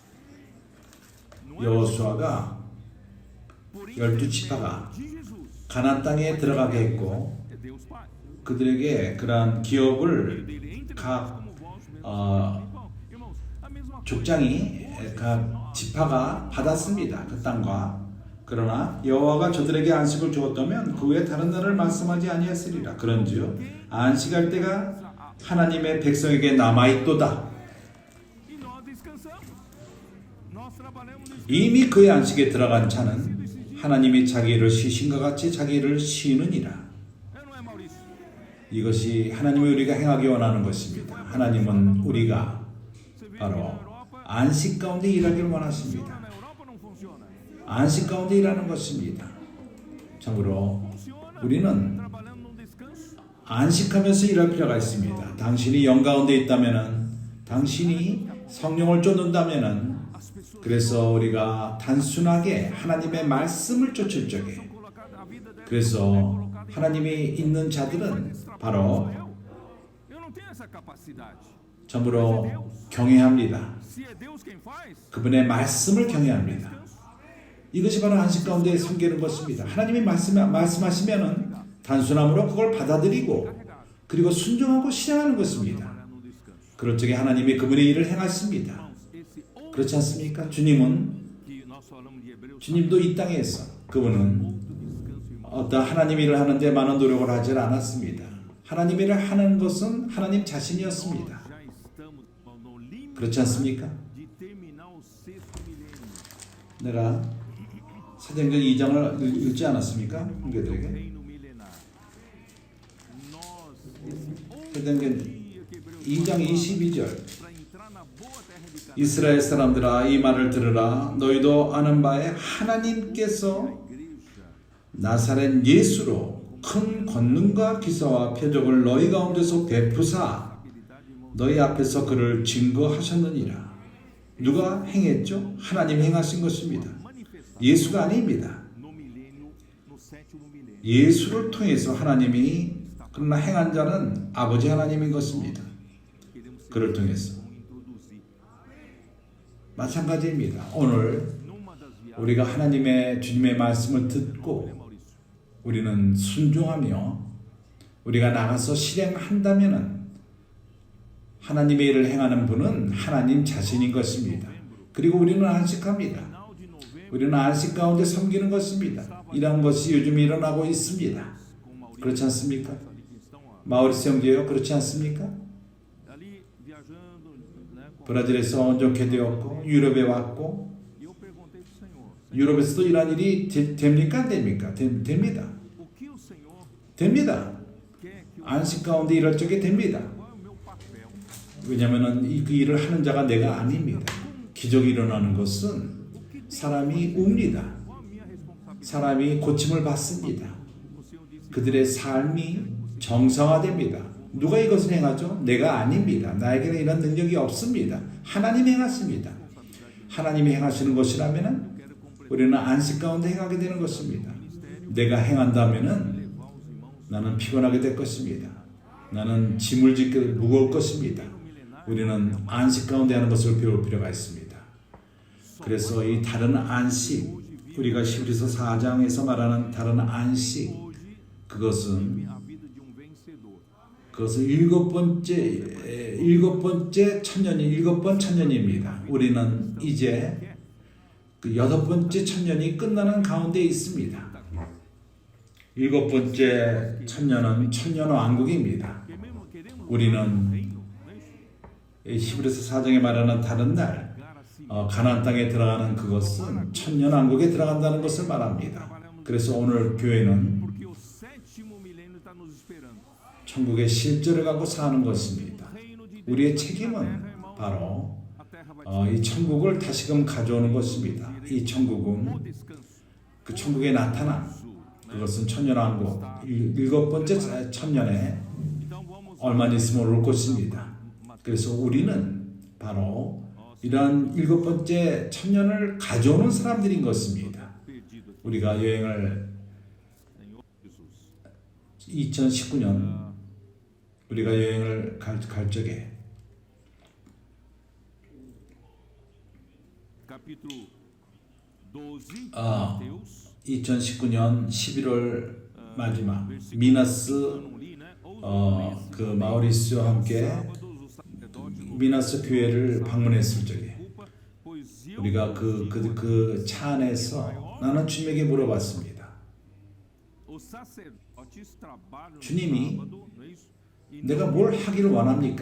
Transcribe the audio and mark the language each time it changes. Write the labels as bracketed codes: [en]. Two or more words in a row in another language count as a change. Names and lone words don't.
[ko] 여호수아가 [pt] Por [ko] 12 지파가 [pt] de Jesus. [ko] 가나안 땅에 들어가게 했고 [pt] É Deus Pai. [ko] 그들에게 그러한 기업을 [pt] dele entre [ko] 각 [pt] como vós mesmos. Irmãos, a mesma coisa. [ko] 족장이 각 지파가 받았습니다. 그 땅과. 그러나 여호와가 저들에게 안식을 주었다면 그 외에 다른 날을 말씀하지 아니하시리라. 그런즉 안식할 때가 하나님의 백성에게 남아있도다. [pt] E nós descansamos. Nós trabalhamos no [ko] 이미 그의 안식에 들어간 자는 하나님이 자기 일을 쉬신과 같이 자기 일을 쉬느니라. [pt] não é, Maurício? [ko] 이것이 하나님이 우리가 행하기 원하는 것입니다. 하나님은 우리가 [pt] Você vê que [ko] 바로 [pt] na Europa [ko] 안식 가운데 일하기를 [pt] funciona, [ko] 원하십니다. [pt] na Europa não funciona. [ko] 안식 가운데 일하는 것입니다. 참고로 [pt] Funciona [ko] 우리는 [pt] trabalhando num descanso. [ko] 안식하면서 일할 필요가 있습니다. 당신이 영 가운데 있다면은, 당신이 성령을 쫓는다면은, [pt] As pessoas [ko] 그래서 우리가 단순하게 하나님의 말씀을 쫓을 적에, [pt] colocaram a vida dela. [ko] 그래서 하나님이 있는 자들은 바로 [pt] Eu não tenho essa capacidade. [ko] 전부로 경외합니다. [pt] Se é Deus quem faz, [ko] 그분의 말씀을 경외합니다. [pt] descanso. [ko] 이것이 바로 안식 가운데 섬기는 것입니다. 하나님이 말씀하시면은 단순함으로 그걸 받아들이고 그리고 순종하고 실행하는 것입니다. [pt] Trabalhar no descanso. [ko] 그럴 적에 하나님이 그분의 일을 행하십니다. [pt] Irmãos, esse outro [ko] 그렇지 않습니까? 주님은 [pt] que nós falamos de Hebreus, [ko] 주님도 이 땅에서 그분은 [pt] outro descanso, irmão. [ko] 어떤 하나님 일을 하는데 많은 노력을 하지 않았습니다. 하나님 일을 하는 것은 하나님 자신이었습니다. [pt] Já estamos no limite [ko] 그렇지 않습니까? [pt] de terminar o sexto milênio. [ko] 내가 사도행전 2장을 읽지 않았습니까? [pt] Do [ko] 형제들에게. [pt] reino milenar. Nós, esse outro [ko] 사도행전 [pt] dia que Hebreus [ko] 2장 22절 [pt] para entrar na boa terra de Canaã. [ko] 이스라엘 사람들아 이 말을 들으라 너희도 아는 바에 하나님께서 [pt] Igreja, [ko] 나사렛 예수로 큰 권능과 기사와 표적을 너희 가운데서 베푸사 [pt] habilidade, irmão, [ko] 너희 앞에서 그를 증거하셨느니라. 누가 행했죠? 하나님 행하신 것입니다. [pt] manifestar [ko] 예수가 아닙니다. [pt] no milênio, no sétimo milênio. [ko] 예수를 통해서 하나님이 그러나 행한 자는 아버지 하나님인 것입니다. [pt] Queremos ser [ko] 그를 통해서 [pt] como introduzir [ko] 마찬가지입니다. 오늘 [pt] numa das viagens. [ko] 우리가 하나님의 주님의 말씀을 듣고 Maurício, 우리는 순종하며 우리가 나가서 실행한다면은 하나님의 일을 행하는 분은 하나님 자신인 것입니다. 그리고 우리는 안식합니다. [pt] final de novembro, [ko] 우리는 안식 가운데 섬기는 것입니다. 이런 것이 요즘 일어나고 있습니다. [pt] com Maurício, [ko] 그렇지 않습니까? [pt] ali que estão [ko] 마우리스 형제요, 그렇지 않습니까? [pt] ali viajando, né? [ko] 브라질에서 온전케 되었고 유럽에 왔고 [pt] E eu perguntei para o Senhor, [ko] 유럽에서도 이러한 일이 됩니까? 안 됩니까? 됩니다. [pt] o que o Senhor [ko] 됩니다. [pt] quer que eu [ko] 안식 가운데 이럴 적에 됩니다. [pt] qual é o meu papel? [ko] 왜냐하면 그 일을 하는 자가 내가 아닙니다. 기적이 일어나는 것은 사람이 웁니다. [pt] Qual a minha responsabilidade? [ko] 사람이 고침을 받습니다. O Senhor disse 그들의 삶이 정상화됩니다. 누가 이것을 행하죠? 내가 아닙니다. 나에게는 이런 능력이 없습니다. 하나님이 행하십니다. 하나님이 행하시는 것이라면 [pt] quero completar [ko] 우리는 안식 가운데 행하게 되는 것입니다. 내가 행한다면 [pt] levar os irmãos [ko] 나는 피곤하게 될 것입니다. 나는 짐을 짓게 무거울 것입니다. [pt] no milenar. [ko] 우리는 안식 가운데 하는 것을 배울 필요가 있습니다. 그래서 이 다른 안식, 우리가 히브리서 4장에서 말하는 다른 안식, [pt] Hoje, [ko] 그것은 [pt] a vida de um vencedor. [ko] 그것은 일곱 번째 천년이 일곱 번 천년입니다. 우리는 이제 그 여덟 번째 천년이 끝나는 가운데 있습니다. 일곱 번째 천년은 천년 왕국입니다. [pt] Porque mesmo queremos [ko] 우리는 [pt] reino, não é isso? [ko] 히브리서 4장에 말하는 다른 날 [pt] Chegar assim. [ko] 가나안 땅에 들어가는 그것은 천년 왕국에 들어간다는 것을 말합니다. 그래서 오늘 교회는 [pt] Porque o sétimo milênio está nos esperando. [ko] 천국의 실제를 갖고 사는 것입니다. [pt] O reino de Deus [ko] 우리의 [pt] aqui na [ko] 책임은 [pt] terra, irmão, [ko] 바로 [pt] a terra vai [ko] 이 천국을 다시금 가져오는 것입니다. 이 [pt] o [ko] 천국은 [pt] descanso. [ko] 그 천국의 나타남, 그것은 천년왕국 일곱 번째 천년에 [pt] Então vamos [ko] 얼마 있으면 올 것입니다. 그래서 우리는 바로 이러한 일곱 번째 천년을 가져오는 사람들인 것입니다. [pt] perdido aqui, [ko] 우리가 여행을 [pt] Senhor Jesus. [ko] 2019년 우리가 여행을 갈 적에 [pt] Capítulo 12, Ah. Mateus. [ko] 2019년 11월 마지막 [pt] Versículo 미나스 eu não li, né? [ko] 그 마우리스와 함께 미나스 교회를 방문했을 적에 우리가 그 차 안에서 나는 주님에게 물어봤습니다. 주님이 내가 뭘 하기를 원합니까?